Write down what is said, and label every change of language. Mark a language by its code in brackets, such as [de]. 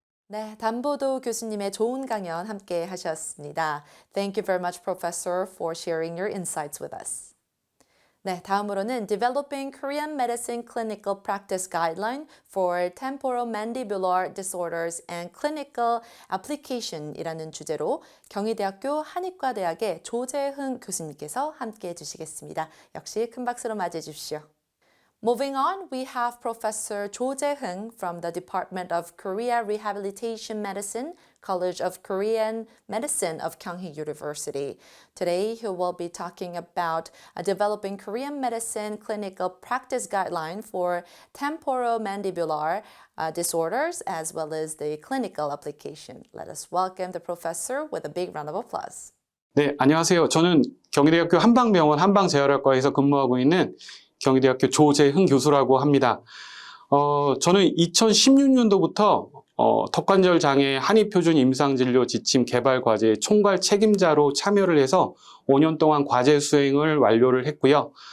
[ko] 네, 담보도 교수님의 좋은 강연 함께 하셨습니다. [en] Thank you very much, Professor, for sharing your insights with us. [ko] 네, 다음으로는 Developing Korean Medicine Clinical Practice Guideline for Temporomandibular Disorders and Clinical Application이라는 주제로 경희대학교 한의과대학의 조재흥 교수님께서 함께 해주시겠습니다. 역시 큰 박수로 맞이해 주십시오. [en] Moving on, we have Professor Jo Jae-heung from the Department of Korea Rehabilitation Medicine, College of Korean Medicine of Kyunghee University. Today, he will be talking about developing Korean medicine clinical practice guideline for temporomandibular disorders as well as the clinical application. Let us welcome the professor with a big round of applause. [ko] 네, 안녕하세요. 저는 경희대학교 한방병원 한방재활학과에서 근무하고 있는 경희대학교 조재흥 교수라고 합니다. 저는 2016년도부터 턱관절 장애 한의표준 임상진료 지침 개발 과제 총괄 책임자로 참여를 해서 5년 동안 과제 수행을 완료를 했고요.